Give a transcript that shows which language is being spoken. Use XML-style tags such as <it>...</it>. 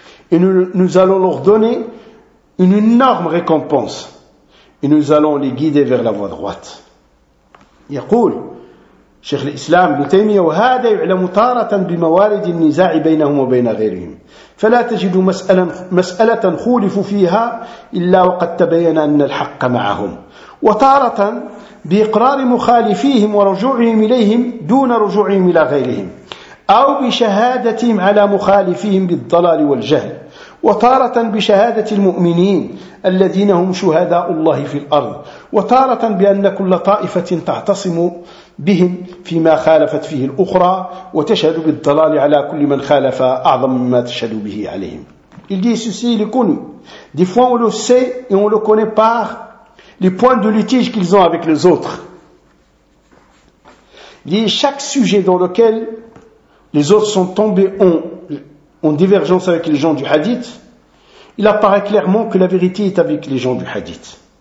<fr>Et nous allons leur donner une énorme récompense, et nous allons les guider vers la voie droite.</fr> <ar>Yaqul. شيخ الإسلام ابن تيمية وهذا يعلم طارة بموارد النزاع بينهم وبين غيرهم فلا تجد مسألة خولف فيها إلا وقد تبين أن الحق معهم وطارة بإقرار مخالفيهم ورجوعهم إليهم دون رجوعهم إلى غيرهم أو بشهادتهم على مخالفيهم بالضلال والجهل وطارة بشهادة المؤمنين الذين هم شهداء الله في الأرض وطارة بأن كل طائفة تعتصم بهم فيما خالفت فيه الأخرى وتشهد بالضلال على كل من خالف أعظم مما تشهد به عليهم.</ar> <fr>Il dit ceci, il est connu. Des fois on le sait et on le connaît par les points de litige qu'ils ont avec les autres. dit chaque sujet dans lequel les autres sont tombés en divergence avec les gens du hadith, il apparaît clairement que la vérité est avec les gens du hadith.</fr>